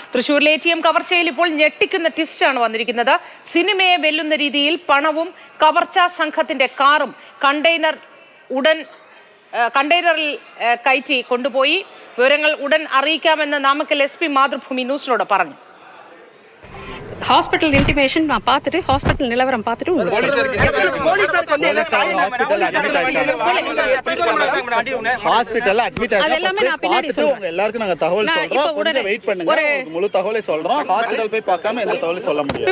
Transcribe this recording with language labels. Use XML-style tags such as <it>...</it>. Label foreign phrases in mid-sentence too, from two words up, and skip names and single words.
<ml>തൃശൂരിലെ ATM കവർച്ചയിൽ ഇപ്പോൾ ഞെട്ടിക്കുന്ന ട്വിസ്റ്റാണ് വന്നിരിക്കുന്നത്. സിനിമയെ വെല്ലുന്ന രീതിയിൽ പണവും കവർച്ചാ സംഘത്തിന്റെ കാറും കണ്ടെയ്നറിൽ കയറ്റി കൊണ്ടുപോയി. വിവരങ്ങൾ ഉടൻ അറിയിക്കാമെന്ന് നാമക്കൽ SP മാതൃഭൂമി ന്യൂസിനോട് പറഞ്ഞു.</ml> <en>hospital intimation</en> <ta>நான் பார்த்துட்டு ஹாஸ்பிட்டல் நிலவரம் பார்த்துட்டு ஹாஸ்பிடல்ல அட்மிட் ஆயிட்டு எல்லாருக்கும் நாங்க தகவல் சொல்றோம். கொஞ்சம் வெயிட் பண்ணுங்க, முழு தகவலை சொல்றோம். ஹாஸ்பிடல் போய் பார்க்காம எந்த தகவலும் சொல்ல முடியாது.</ta>